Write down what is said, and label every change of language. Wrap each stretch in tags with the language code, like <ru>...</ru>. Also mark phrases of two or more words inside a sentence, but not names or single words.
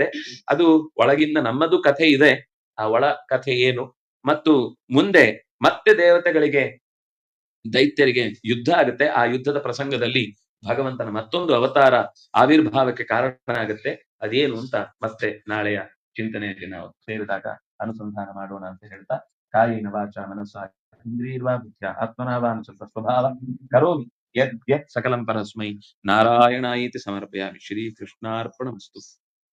<kn>ಅದು ಒಳಗಿಂದ ನಮ್ಮದು ಕಥೆ ಇದೆ, ಆ ಒಳ ಕಥೆ ಏನು, ಮತ್ತು ಮುಂದೆ ಮತ್ತೆ ದೇವತೆಗಳಿಗೆ ದೈತ್ಯರಿಗೆ ಯುದ್ಧ ಆಗುತ್ತೆ. ಆ ಯುದ್ಧದ ಪ್ರಸಂಗದಲ್ಲಿ ಭಗವಂತನ ಮತ್ತೊಂದು ಅವತಾರ ಆವಿರ್ಭಾವಕ್ಕೆ ಕಾರಣ ಆಗುತ್ತೆ. ಅದೇನು ಅಂತ ಮತ್ತೆ ನಾಳೆಯ ಚಿಂತನೆಯಲ್ಲಿ ನಾವು ಸೇರಿದಾಗ ಅನುಸಂಧಾನ ಮಾಡೋಣ ಅಂತ ಹೇಳ್ತಾ,</kn> <sa>ಕಾಯೇನ ವಾಚಾ ಮನಸಾ ಇಂದ್ರಿಯರ್ವಾ ಬುದ್ಧ್ಯಾ ಆತ್ಮನಾವಾನುಸೃತ ಸ್ವಭಾವ ಕರೋಮಿ ಯತ್ ಸಕಲಂ ಪರಸ್ಮೈ ನಾರಾಯಣಾಯೇತಿ ಸಮರ್ಪಯಾಮಿ. ಶ್ರೀಕೃಷ್ಣಾರ್ಪಣಮಸ್ತು.</sa>